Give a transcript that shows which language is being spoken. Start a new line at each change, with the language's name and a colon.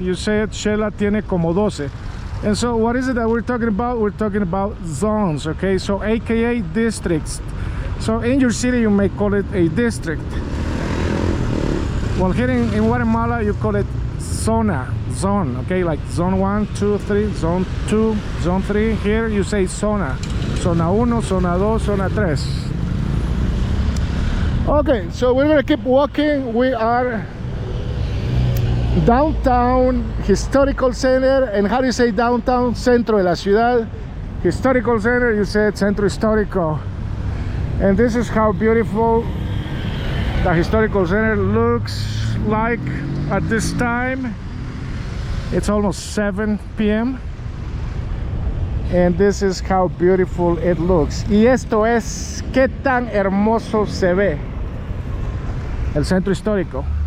English: You said
Spanish: Xela tiene como 12.
English: And so what is it that we're talking about? We're talking about zones, okay? So aka districts. So in your city you may call it a district. Well, here in Guatemala you call it zone, okay? Like zone 1, 2, 3, zone 2, zone 3. Here you say zona. Zona 1, zona 2, zona 3. Okay, so we're gonna keep walking. We are downtown historical center. And how do you say downtown?
Spanish: Centro de la ciudad.
English: Historical center, you said
Spanish: centro histórico.
English: And this is how beautiful the historical center looks like at this time. It's almost 7 p.m. and this is how beautiful it looks.
Spanish: Y esto es qué tan hermoso se ve el centro histórico.